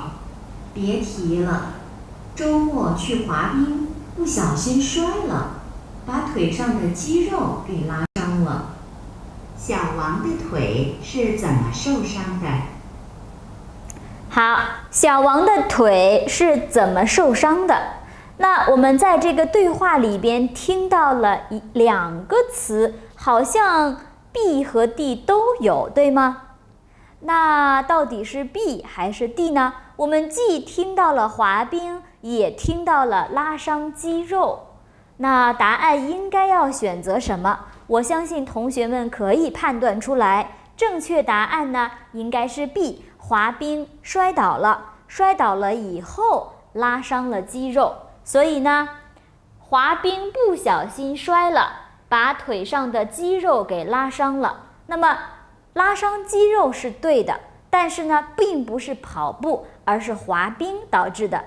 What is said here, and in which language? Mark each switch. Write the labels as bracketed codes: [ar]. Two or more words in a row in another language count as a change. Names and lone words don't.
[zh] 別提了，週末去滑冰，不小心摔了，把腿上的肌肉給拉傷了。小王的腿是怎麼受傷的？好，小王的腿是怎麼受傷的？那我們在這個對話裡邊聽到了兩個詞，好像 B 和 D 都有，對嗎？那到底是 B 還是 D 呢？我們既聽到了滑冰，也听到了拉傷肌肉。那答案應該要選擇什麼？我相信同學們可以判斷出來。正確答案呢，應該是 B，滑冰摔倒了，摔倒了以後拉傷了肌肉。所以呢，滑冰不小心摔了，把腿上的肌肉給拉傷了。那麼拉傷肌肉是对的，但是呢，並不是跑步，而是滑冰導致的。